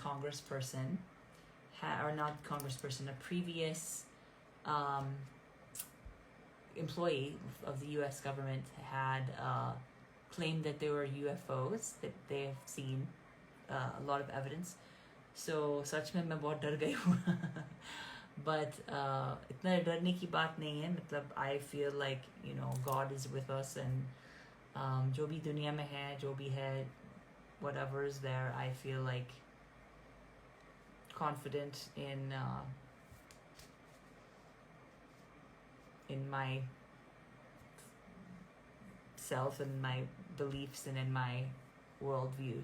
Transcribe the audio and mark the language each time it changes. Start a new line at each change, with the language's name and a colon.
English: congressperson, or not congressperson, a previous employee of the U.S. government had claimed that there were UFOs, that they have seen a lot of evidence.
Hindi: So सच में मैं बहुत डर गई हूँ।
English: But
Hindi: इतना डरने की बात नहीं है, मतलब
English: I feel like God is with us, and
Hindi: जो भी दुनिया में है, जो भी है,
English: whatever is there, I feel like confident in my self and my beliefs and in my worldview.